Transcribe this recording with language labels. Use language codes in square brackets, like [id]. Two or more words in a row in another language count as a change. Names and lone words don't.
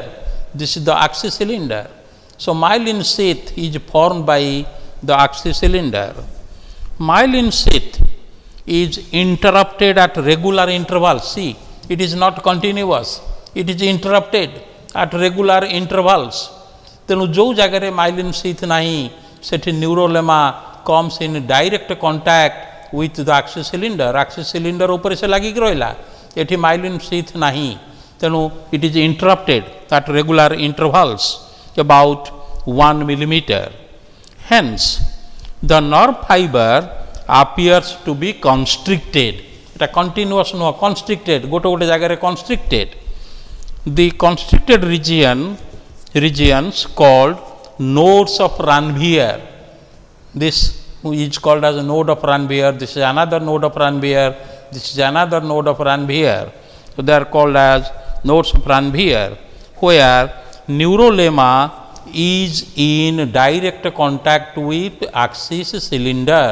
[en] This is the axis cylinder. So, myelin sheath is formed by the axis cylinder. Myelin sheath is interrupted at regular intervals. See, it is not continuous. It is interrupted at regular intervals. [or] ତେଣୁ ଯେଉଁ ଜାଗାରେ [en] myelin sheath [or] ନାହିଁ ସେଠି [en] neurolemma comes in direct contact with the axis cylinder. Axis cylinder [or] ଉପରେ ସେ ଲାଗିକି ରହିଲା, ଏଠି [en] myelin sheath [or] ନାହିଁ, ତେଣୁ [en] it is interrupted at regular intervals about 1 millimeter. Hence, the nerve fiber appears to be constricted. [or] এটা continuous ନୁହଁ, constricted, ଗୋଟେ ଜାଗାରେ constricted. [en] The constricted regions called nodes of Ranvier. This is called as a node of Ranvier. This is another node of Ranvier. This is another node of Ranvier. So, they are called as nodes of Ranvier, where neurolemma is in direct contact with axis cylinder.